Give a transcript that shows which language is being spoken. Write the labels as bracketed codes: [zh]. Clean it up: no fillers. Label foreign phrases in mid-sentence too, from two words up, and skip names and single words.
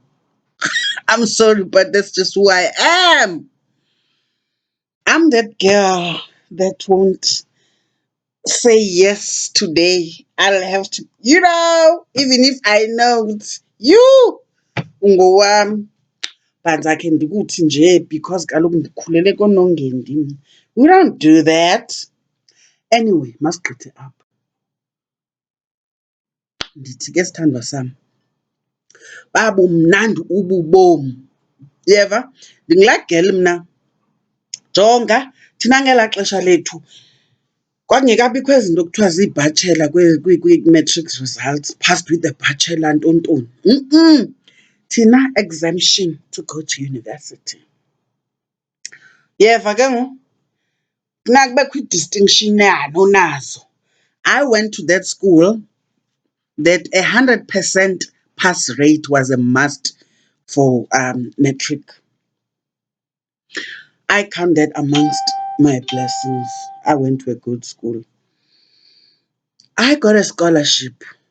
[en] I'm sorry, but that's just who I am. I'm that girl that won't say yes today. I'll have to, even if I know it's you, ungowami, but I can do it nje because [xh] kaloku ndikhulele konongendi. [en] We don't do that. Anyway, [xh] masigqithe apha. Ndithi ke sithandwa sam. Babumnandi ububomi. Yeva? Ndingulageli mna. Jonga, thina ngelaa xesha lethu kwakungekabikho ezinto kuthiwa ziibhatshela kwi- [en] matric results, passed with the bachelor [xh] ntontoni. Thina exemption to go to university. Yeva ke ngoku? Funeka kubekho i-distinction onazo. [en] I went to that school that 100% pass rate was a must for matric. I count that amongst my blessings. I went to a good school. I got a scholarship.